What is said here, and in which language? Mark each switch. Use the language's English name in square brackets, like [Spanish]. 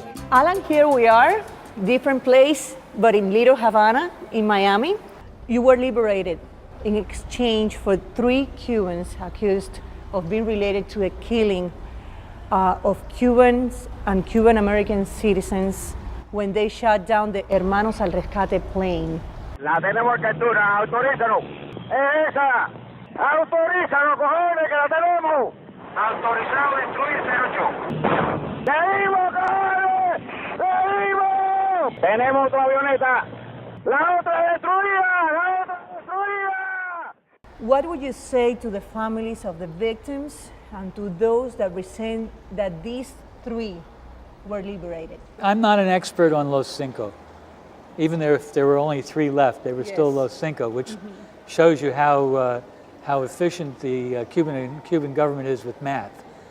[English] Alan, here we are, different place, but in Little Havana, in Miami. You were liberated in exchange for 3 Cubans accused of being related to the killing of Cubans and Cuban American citizens when they shot down the Hermanos al Rescate plane. [Spanish] La tenemos en captura, autorízanos. Es esa. Autorízanos, cojones, que la tenemos. Autorizado a destruir 08. ¡Seguimos, cojones! ¡Seguimos! Tenemos otra avioneta. La otra destruida, la otra destruida. [English] What would you say to the families of the victims and to those that resent that these 3 were liberated? I'm not an expert on Los Cinco. Even if there were only 3 left, they were still Los Cinco, which shows you how efficient the Cuban government is with math.